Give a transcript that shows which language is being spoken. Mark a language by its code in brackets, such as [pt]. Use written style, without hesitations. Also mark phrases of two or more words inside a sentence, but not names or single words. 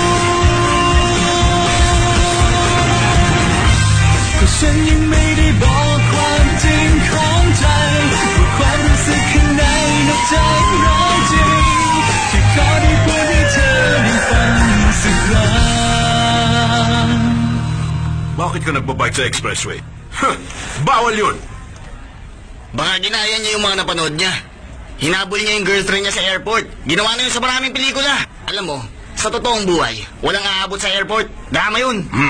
[th] ก็ฉันยังไม่ได้บอกความจริงของใจว่าความรู้สึกข้างในน่าใจร้ายจริงแค่ขอได้พูดให้เธอได้ฟังสักครั้ง [tl] Bakit ka nagbabike sa expressway? Huh, bawal yun! Baka ginaya niya yung mga napanood niya. Hinabol niya yung girlfriend niya sa airport. Ginawa na yun sa maraming pelikula. Alam mo, sa totoong buhay, walang aabot sa airport. Drama yun.